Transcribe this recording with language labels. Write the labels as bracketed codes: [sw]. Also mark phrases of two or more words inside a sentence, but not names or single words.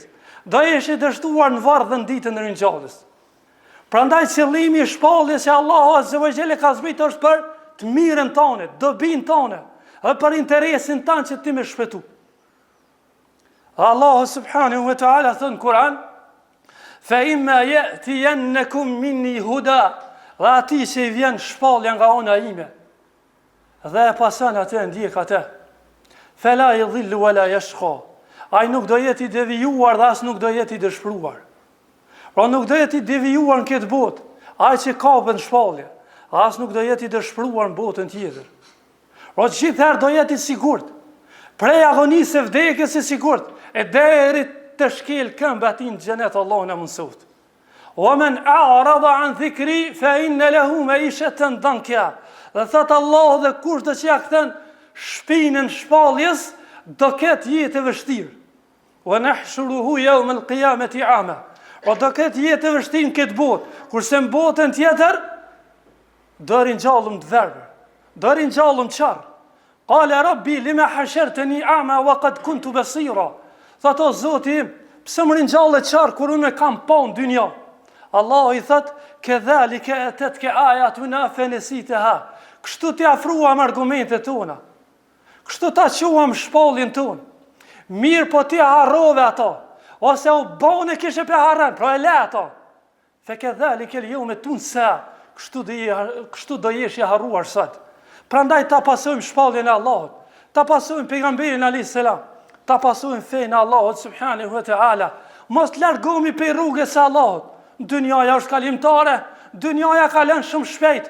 [sq] Do jesh i dështuar në varr dhe në ditën e ringjalljes. Prandaj qëllimi i shpalljes që Allahu [ar] عز وجل [sq] ka zbritur është për të mirën tonë, dobinë tonë, dhe për interesin tanë që ti më shpëtu. Allahu [ar] سبحانه وتعالى [sq] thënë në Kur'an: [ar] "فإما يأتينكم مني هدى", [sq] dhe ati që i vjen shpallja nga ona ime, dhe e pason atë, ndjek atë, [ar] "فلا يضل ولا يشقى", [sq] ai nuk do jetë i devijuar dhe as nuk do jetë i dëshpëruar. Pra nuk do jetë i devijuar në këtë botë, ai që kapën shpallje, as nuk do jetë i dëshpëruar në botën tjetër. Pra gjithherë do jetë i sigurt, prej agonisë e vdekjes i sigurt, e deri të shkel këmbë aty në xhenet, Allahu na mësoft. [ar] "ومن أعرض عن ذكري فإن له معيشة ضنكا", [sq] dhe thot Allah, dhe kush do që ja kthen shpinën shpalljes, do ketë jetë e vështirë. [ar] "ونحشره يوم القيامة أعمى", [sq] o do ketë jetë e vështirë në këtë botë, kurse në botën tjetër do ringjallëm të verbër, do ringjallëm qarë. [ar] "قال رب لم حشرتني أعمى وقد كنت بصيرا", [sq] thot o Zoti im, pse më ringjallë qarë kur unë kam pa në dynja? Allahu i thot: [ar] "كذلك أتتك آياتنا فنسيتها", [sq] kështu t'i afruam argumentet tona, kështu ta quam shpalljen tonë. Mirë po ti harrove ato, ose u bone kishe pe harren, pra e le ato. [ar] "فكذلك اليوم تنسى", [sq] kështu do jesh i harruar sot. Prandaj ta pasojmë shpalljen e Allahut, ta pasojmë pejgamberin [ar] عليه السلام, [sq] ta pasojmë fenë e Allahut [ar] سبحانه وتعالى. [sq] Mos largohemi pe rrugës së Allahut. Dynjaja është kalimtare, dynjaja kalon shumë shpejt.